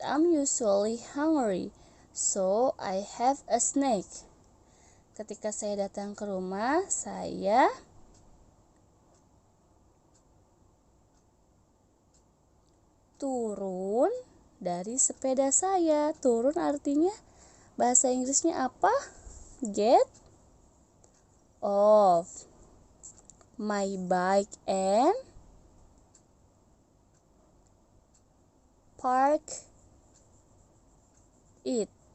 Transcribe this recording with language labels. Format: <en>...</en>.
<en>I'm usually hungry, so I have a snack.</en> <id>Ketika saya datang ke rumah, saya turun dari sepeda saya. Turun artinya bahasa Inggrisnya apa?</id> <en>Get off my bike and park it.</en>